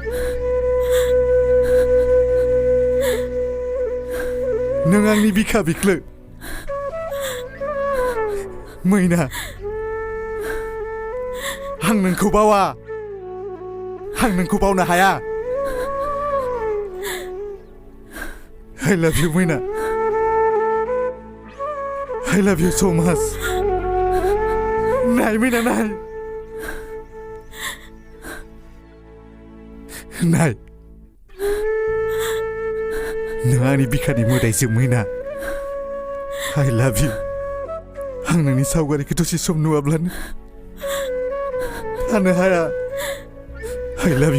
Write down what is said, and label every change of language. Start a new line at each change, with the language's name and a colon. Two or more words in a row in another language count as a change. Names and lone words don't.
Bodo: नों आंनि बिखा बिख्लो मैना आं नोंखौ बावा आं नोंखौ बावनो हाया
English: I love you
Bodo: मैना
English: I love you so much
Bodo: नाय मैना नाय नाय नों आंनि बिखानि मोदायजो मैना
English: I love you
Bodo: आं नोंनि सावगारिखौ दसे सम नुवाब्लानो थानो हाया
English: I love you